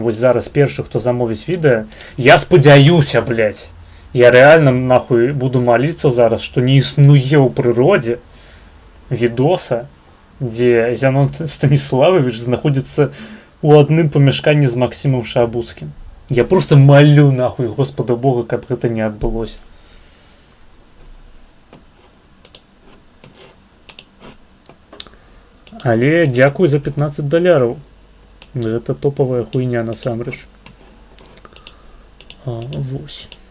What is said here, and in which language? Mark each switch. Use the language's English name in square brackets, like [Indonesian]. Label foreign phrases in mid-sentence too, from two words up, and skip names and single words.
[Belarusian] Вось зараз першы, хто замовіць відэа, я спадзяюся, блядь. Я рэальна, нахуй, буду маліцца зараз, што не існуе ў прыродзе відоса, дзе Зянон Станіславович знаходзіцца ў адным памяшканні з Максімам Шабуцкім. [Russian] Я просто молю, нахуй, Господа Бога, [Belarusian] каб гэта не адбылося. Але дзякуй за 15 доляраў. Гэта топовая хуйня насамрэч. Вось.